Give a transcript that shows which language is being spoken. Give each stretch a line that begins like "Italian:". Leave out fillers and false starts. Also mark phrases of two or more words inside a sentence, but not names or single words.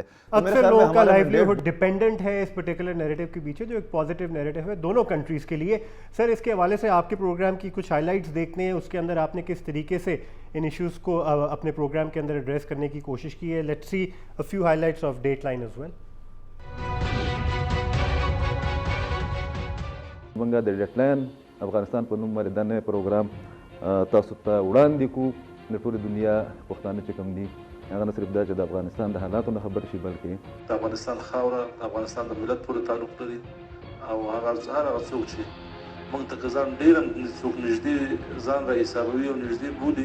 Urdu: اکثر لوگوں کا لائیولیہڈ ڈیپینڈنٹ ہے اس
English: particular narrative
Urdu: کے پیچھے, جو ایک
English: positive narrative
Urdu: ہے دونوں کنٹریز کے لیے. سر, اس کے حوالے سے آپ کے پروگرام کی کچھ ہائی لائٹس دیکھنے ہیں, اس کے اندر آپ نے کس طریقے سے ان ایشوز کو اپنے پروگرام کے اندر ایڈریس کرنے کی کوشش کی ہے.
English: let's see a few highlights of Dateline as well.
Pashto: منګه د ډیټ لاین افغانستان په نوم باندې دنه پروګرام تاسو ته وړاندې کو. د ټولې دنیا پښتانه چې کوم دي هغه نه صرف دا چې د افغانستان د حالاتو نه خبر شي, بلکې د افغانستان خاوره د افغانستان د ملت پورې تعلق لري, او هغه څوک چې موږ ته ځان ډېر څوک نږدې ځان را حسابوي او نږدې بولي.